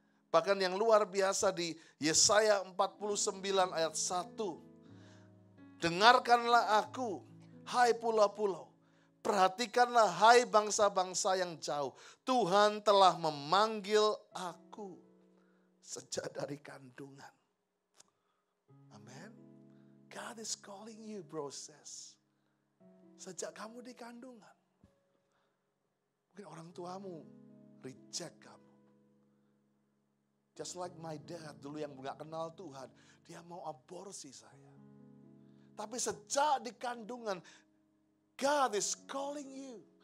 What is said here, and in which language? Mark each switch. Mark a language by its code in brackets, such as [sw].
[id] Bahkan yang luar biasa di Yesaya 49 ayat 1. Dengarkanlah aku, hai pulau-pulau. Perhatikanlah hai bangsa-bangsa yang jauh. Tuhan telah memanggil aku sejak dari kandungan. Amen. [en] God is calling you, bro, sis. [id] Sejak kamu di kandungan. Mungkin orang tuamu reject kamu. [en] Just like my dad [id] dulu yang gak kenal Tuhan. Dia mau aborsi saya. Tapi sejak di kandungan, [en] God is calling you.